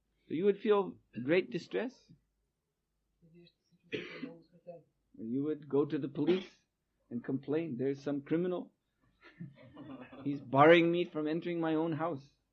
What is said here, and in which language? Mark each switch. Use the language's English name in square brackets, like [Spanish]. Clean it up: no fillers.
[English] So you would feel great distress. [Bulgarian] И вие ще се чувствате много смутен. [English] You would go to the police and complain, there's some criminal. He's barring me from entering my own house.